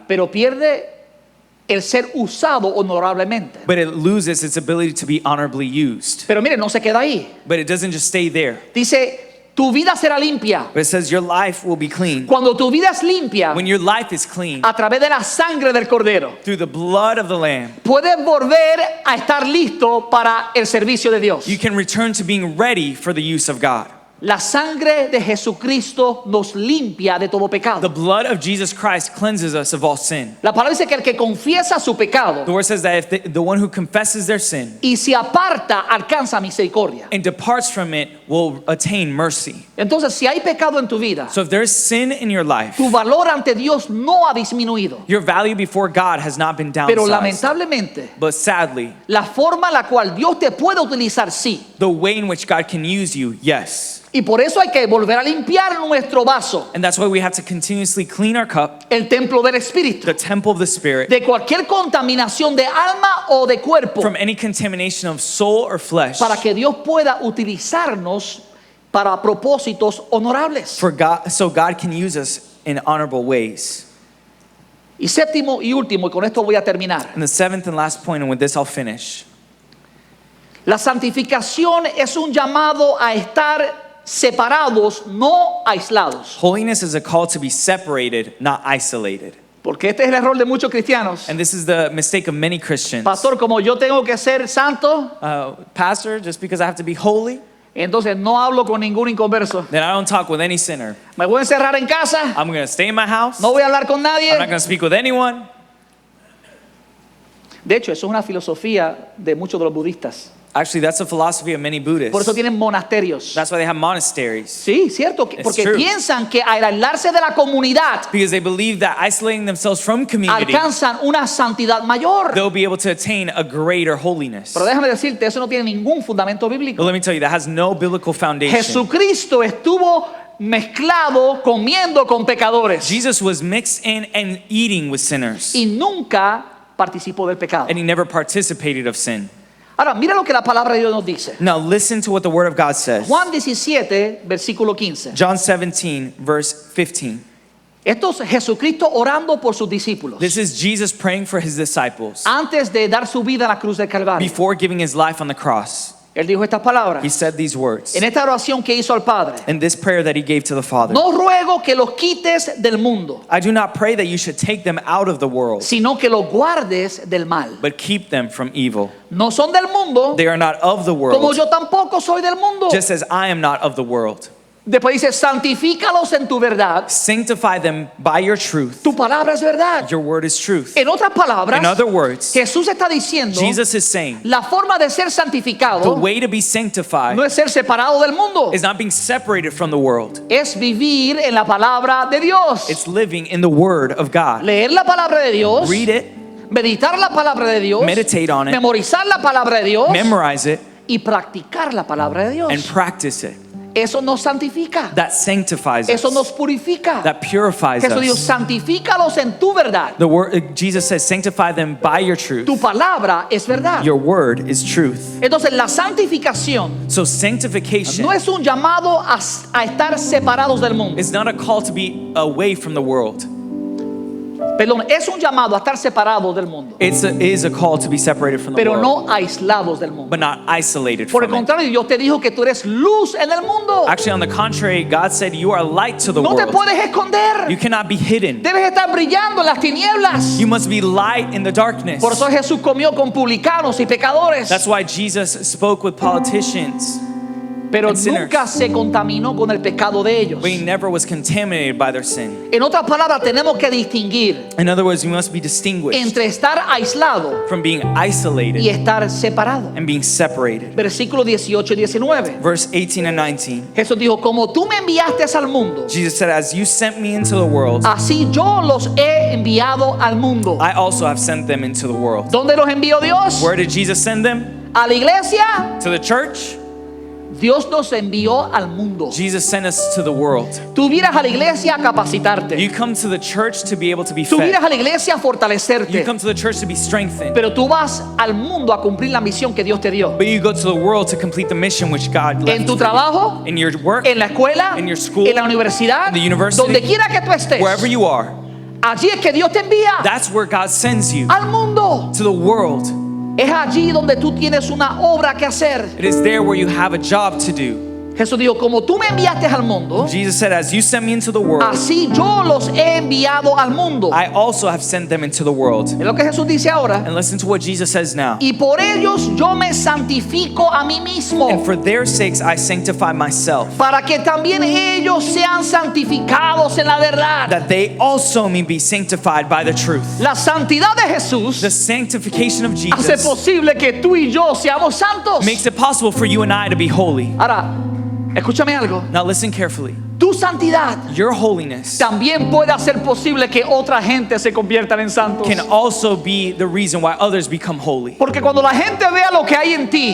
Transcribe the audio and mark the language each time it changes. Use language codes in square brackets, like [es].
[es] pero pierde el ser usado honorablemente. [en] but it loses its ability to be honorably used. [es] Pero mire, no se queda ahí. [en] But it doesn't just stay there. [es] Dice, tu vida será limpia. [en] But it says your life will be clean. [es] Cuando tu vida es limpia, [en] When your life is clean, [es] a través de la sangre del Cordero, [en] through the blood of the Lamb, [es] puedes volver a estar listo para el servicio de Dios. [en] you can return to being ready for the use of God. [es] La sangre de Jesucristo nos limpia de todo [en] The [es] pecado. [en] blood of Jesus Christ cleanses us of all sin. [es] La palabra dice que el que confiesa su pecado [en] The word says that if the one who confesses their sin [es] y se aparta alcanza misericordia. [en] and departs from it will attain mercy. [es] Entonces, si hay pecado en tu vida, [en] So if there is sin in your life, [es] tu valor ante Dios no ha disminuido. [en] your value before God has not been [es] Pero [en] downsized. [es] lamentablemente, [en] But sadly, [es] la forma en la cual Dios te puede utilizar, sí. [en] the way in which God can use you, yes. [es] Y por eso hay que volver a limpiar nuestro vaso, [en] And that's why we have to continuously clean our cup, [es] el templo del Espíritu, [en] the temple of the Spirit, [es] de cualquier contaminación de alma o de cuerpo, [en] from any contamination of soul or flesh, [es] para que Dios pueda utilizarnos para propósitos honorables. [en] for God, so God can use us in honorable ways. [es] Y séptimo y último, y con esto voy a terminar. [en] And the seventh and last point, and with this I'll finish. [es] La santificación es un llamado a estar separados, no aislados. [en] Holiness is a call to be separated, not isolated. [es] Porque este es el error de muchos cristianos. [en] And this is the mistake of many Christians. [es] Pastor, como yo tengo que ser santo, [en] Pastor, just because I have to be holy, [es] entonces no hablo con ningún inconverso. [en] then I don't talk with any sinner. [es] Me voy a encerrar en casa, [en] I'm going to stay in my house. [es] no voy a hablar con nadie. [en] I'm not going to speak with anyone. [es] De hecho, eso es una filosofía de muchos de los budistas. [en] Actually, that's the philosophy of many [es] Por eso [en] Buddhists. [es] tienen monasterios. [en] That's why they have monasteries. [es] Sí, cierto, porque [en] true. [es] piensan que al aislarse de la comunidad [en] Because they believe that isolating themselves from community, [es] alcanzan una santidad mayor. [en] they'll be able to attain a greater holiness. [es] Pero déjame decirte, eso no tiene ningún fundamento bíblico. [en] But let me tell you, that has no biblical foundation. [es] Jesucristo estuvo mezclado comiendo con pecadores [en] Jesus was mixed in and eating with sinners, [es] y nunca participó del pecado. [en] and he never participated of sin. [es] Ahora, mira lo que la palabra de Dios nos dice. [en] Now listen to what the word of God says. [es] Juan 17, versículo 15. [en] John 17, verse 15. [es] Esto es Jesucristo orando por sus discípulos [en] This is Jesus praying for his disciples [es] antes de dar su vida en la cruz del Calvario. [en] before giving his life on the cross. [es] Él dijo estas palabras [en] He said these words [es] en esta oración que hizo al Padre. [en] in this prayer that he gave to the Father. [es] No ruego que los quites del mundo, [en] I do not pray that you should take them out of the world, [es] sino que los guardes del mal. [en] but keep them from evil. [es] No son del mundo, [en] They are not of the [es] como [en] world, [es] yo tampoco soy del mundo. [en] just as I am not of the world. [es] Después dice, santifícalos en tu verdad. [en] Sanctify them by your truth. [es] Tu palabra es verdad. [en] Your word is truth. [es] En otras palabras, [en] In other words, [es] Jesús está diciendo, [en] Jesus is saying [es] la forma de ser [en] the [es] santificado [en] way to be sanctified [es] no es ser separado del mundo, [en] is not being separated from the world. [es] es vivir en la palabra de Dios. [en] It's living in the word of God. [es] Leer la palabra de Dios, [en] Read it, [es] meditar la palabra de Dios, [en] meditate on it, [es] memorizar la palabra de Dios [en] memorize it, [es] y practicar la palabra de Dios. [en] and practice it. [es] Eso nos santifica. [en] That sanctifies [es] Eso [en] us. [es] nos purifica. [en] That purifies [es] Jesús dijo, [en] us. [es] santifícalos en tu verdad. [en] The word Jesus says, sanctify them by your truth. [es] Tu palabra es verdad. [en] Your word is truth. [es] Entonces la santificación [en] So sanctification [es] no es un llamado a estar separados del mundo. [en] is not a call to be away from the world. [es] Perdón, es un llamado a estar separados del mundo, [en] It is a call to be separated from the [es] pero [en] world, [es] no aislados del mundo. [en] but not isolated [es] Por el [en] from it. [es] contrario, Dios te dijo que tú eres luz en el mundo. [en] Actually, on the contrary, God said you are light to the [es] No te [en] world. [es] puedes esconder. [en] You cannot be hidden. [es] Debes estar brillando en las tinieblas. [en] You must be light in the darkness. [es] Por eso Jesús comió con publicanos y pecadores. [en] That's why Jesus spoke with politicians [es] pero [en] and sinners. [es] nunca se contaminó con el pecado de ellos. [en] But he never was contaminated by their sin. [es] En otras palabras, tenemos que distinguir [en] In other words, we must be distinguished [es] entre estar aislado [en] from being [es] y [en] isolated [es] estar separado. [en] and being separated. [es] Versículos 18 y 19. [en] Verse 18 and 19. [es] Jesús dijo, como tú me enviaste al mundo, [en] Jesus said, as you sent me into the world, [es] así yo los he enviado al mundo. [en] I also have sent them into the world. [es] ¿Dónde los envió Dios? [en] Where did Jesus send them? [es] A la iglesia. [en] To the church? [es] Dios nos envió al mundo. [en] Jesus sent us to the world. [es] Tú vienes a la iglesia a capacitarte. [en] You come to the church to be able to be [es] Tú vienes [en] fed. [es] a la iglesia a [en] You [es] fortalecerte. [en] come to the church to be strengthened. [es] Pero tú vas al mundo a cumplir la misión que Dios te dio. [en] But you go to the world to complete the mission which God left [es] En tu [en] for you. [es] trabajo, [en] In your work, [es] en la escuela, [en] in your school, [es] en la universidad, [en] in the university, [es] donde quiera que tú estés. [en] wherever you are, [es] Allí es que Dios te envía [en] that's where God sends you, [es] al mundo. [en] to the world. [es] Es allí donde tú tienes una obra que hacer. [en] It is there where you have a job to do. [es] Jesús dijo, como tú me enviaste al mundo, [en] Jesus said, as you sent me into the world, [es] así yo los he enviado al mundo. [en] I also have sent them into the world. [es] Es lo que Jesús dice ahora. [en] And listen to what Jesus says now. [es] Y por ellos yo me santifico a mí mismo, [en] And for their sakes I sanctify myself, [es] para que también ellos sean santificados en la verdad. [en] that they also may be sanctified by the truth. [es] La santidad de Jesús [en] The sanctification of [es] hace [en] Jesus [es] posible que tú y yo seamos santos. [en] makes it possible for you and I to be holy. [es] Ahora, escúchame algo. [en] Now listen carefully. [es] Tu santidad [en] Your holiness [es] también puede hacer posible que otra gente se conviertan en santos. [en] can also be the reason why others become holy. [es] Porque cuando la gente vea lo que hay en ti,